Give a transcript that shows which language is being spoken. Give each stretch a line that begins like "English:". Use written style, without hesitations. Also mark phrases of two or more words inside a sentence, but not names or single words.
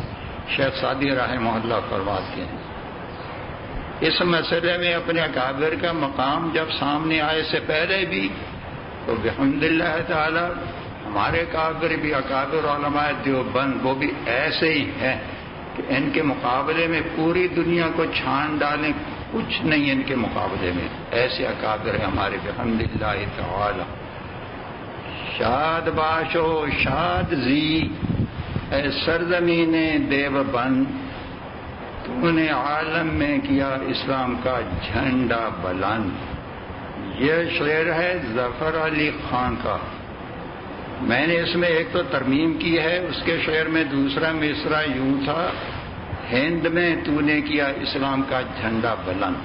Urdu: شیخ سعدی
Arabic: رحمہ اللہ
Urdu: فرماتے ہیں اس مسئلے میں اپنے اکابر کا مقام جب سامنے آئے سے پہلے بھی تو
Arabic: بحمد اللہ تعالی
Urdu: ہمارے اکابر بھی اکابر علماء دیوبند وہ بھی ایسے ہی ہیں کہ ان کے مقابلے میں پوری دنیا کو چھان ڈالیں کچھ نہیں ان کے مقابلے میں. ایسے اکابر ہیں ہمارے
Arabic: بحمد اللہ تعالی.
Persian: شاد باشو شاد زی اے سرزمین دیوبند،
Urdu: تو نے عالم میں کیا اسلام کا جھنڈا بلند. یہ شعر ہے ظفر علی خان کا. میں نے اس میں ایک تو ترمیم کی ہے، اس کے شعر میں دوسرا مصرع یوں تھا، ہند میں تو نے کیا اسلام کا جھنڈا بلند.